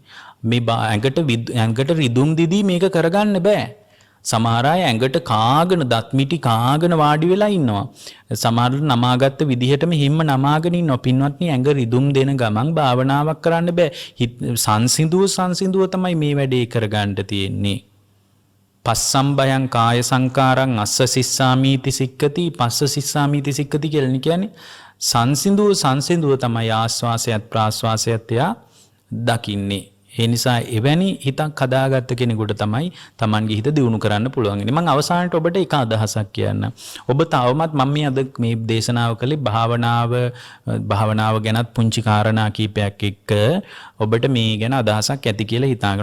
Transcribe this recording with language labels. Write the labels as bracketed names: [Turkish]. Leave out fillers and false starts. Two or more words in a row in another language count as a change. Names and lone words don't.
[Sinhala] මේ ඇඟට රිදුම් දිදී මේක කරගන්න බෑ. සමහර අය ඇඟට කාගෙන දත් මිටි කාගෙන වාඩි වෙලා ඉන්නවා. සමහරට නමාගත්ත විදිහටම හිම්ම නමාගෙන ඉන්නවා. පින්වත්නි ඇඟ රිදුම් දෙන ගමන් භාවනාවක් කරන්න බෑ. සංසිඳුව තමයි මේ වැඩේ කරගන්න තියෙන්නේ. [Pali] පස්සම්බයං කාය සංකාරං අස්ස සිස්සාමීති සික්කති පස්ස සිස්සාමීති සික්කති [Sinhala] කියලා කියන්නේ සංසිඳුව තමයි ආස්වාසයත් ප්‍රාස්වාසයත් යා දකින්නේ. ඒ නිසා එවැනි හිතක් හදාගත්ත කෙනෙකුට තමයි Tamanගේ හිත දියුණු කරන්න පුළුවන්. මම අවසානයේ ඔබට එක අදහසක් කියන්න. ඔබ තවමත් මම මේ දේශනාව කළේ භාවනාව ගැනත් පුංචි කාරණා කීපයක් එක්ක ඔබට මේ ගැන අදහසක් ඇති කියලා හිතාගෙන.